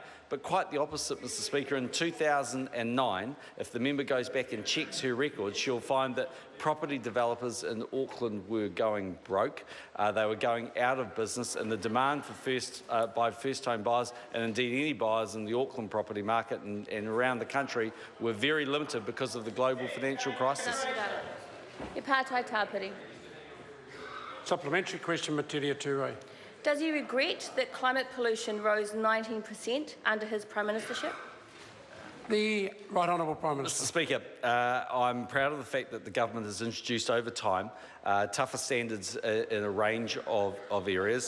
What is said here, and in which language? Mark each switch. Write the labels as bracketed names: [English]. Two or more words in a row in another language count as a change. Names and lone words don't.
[English] But quite the opposite, Mr Speaker. In 2009, if the member goes back and checks her records, she'll find that property developers in Auckland were going broke. They were going out of business, and the demand for by first-home buyers, and indeed any buyers in the Auckland property market and around the country, were very limited because of the global financial crisis. [Māori] He pātai tāpiri. [English] Supplementary question, Metiria Turei. Does he regret that climate pollution rose 19% under his prime ministership? The Right Honourable Prime Mr Minister. Speaker, I'm proud of the fact that the government has introduced over time tougher standards in a range of areas.